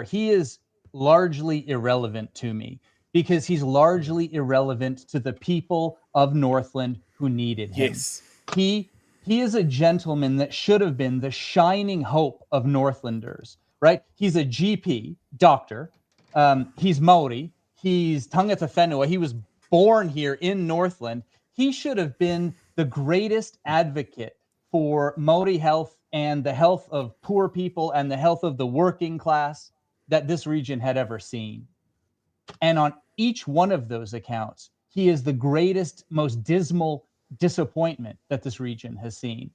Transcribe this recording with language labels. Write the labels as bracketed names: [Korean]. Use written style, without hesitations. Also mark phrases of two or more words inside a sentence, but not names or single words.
[English] He is largely irrelevant to me because he's largely irrelevant to the people of Northland who needed him. Yes. He is a gentleman that should have been the shining hope of Northlanders, right? He's a GP, doctor. He's Maori. He's [Māori] tangata whenua. [English] He was born here in Northland. He should have been the greatest advocate for Maori health and the health of poor people and the health of the working class that this region had ever seen. And on each one of those accounts, he is the greatest, most dismal disappointment that this region has seen.